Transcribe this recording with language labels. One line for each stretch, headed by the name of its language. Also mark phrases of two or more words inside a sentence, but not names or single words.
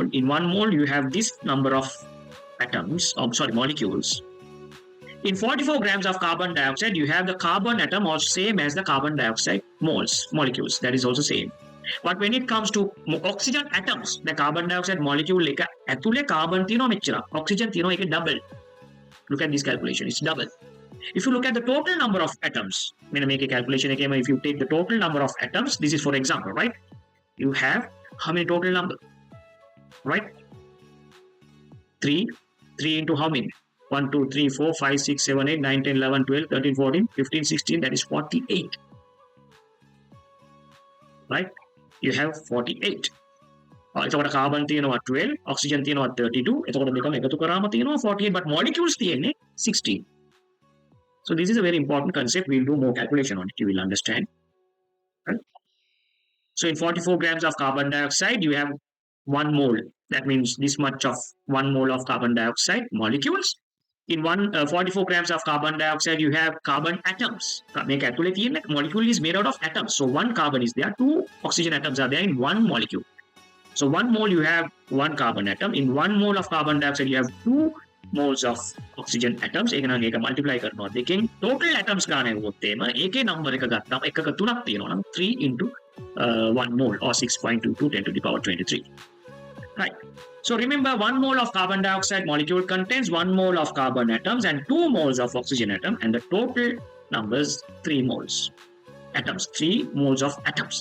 English: In 1 mole, you have this number of atoms, molecules. In 44 grams of carbon dioxide, you have the carbon atom or same as the carbon dioxide molecules. That is also same. But when it comes to oxygen atoms, the carbon dioxide molecule,
Sinhala: ඇතුලේ carbon තියෙනවා මෙච්චර. Oxygen තියෙනවා ඒක double.
English: Look at this calculation, it's double. If you look at the total number of atoms, I'm going to make a calculation again. If you take the total number of atoms, this is for example, right? You have how many total number? Right? 3 into how many? 1, 2, 3, 4, 5, 6, 7, 8, 9, 10, 11, 12, 13, 14, 15, 16, that is 48. Right? You have 48.
Sinhala: එතකොට carbon තියෙනවා 12, oxygen තියෙනවා 32. එතකොට දෙකම එකතු කරාම තියෙනවා 48,
English: but molecules තියෙන්නේ 16. So this is a very important concept. We'll do more calculation on it. You will understand. Right? So in 44 grams of carbon dioxide, you have 1 mole. That means this much of 1 mole of carbon dioxide molecules. In 44 grams of carbon dioxide, you have carbon atoms. Molecule is made out of atoms. So 1 carbon is there, 2 oxygen atoms are there in 1 molecule. So 1 mole you have 1 carbon atom. In 1 mole of carbon dioxide, you have 2 moles of oxygen atoms. ඒක නම් ඒක multiply කරනවා දෙකෙන් total atoms ගන්න හෙව්වොත් එම ඒකේ number එක ගත්තාම එකක 3ක් තියෙනවා නම් 3 into 1 mole or 6.22 10 to the power 23. Right. So remember, 1 mole of carbon dioxide molecule contains 1 mole of carbon atoms and 2 moles of oxygen atom, and the total numbers 3 moles. Atoms, 3 moles of atoms.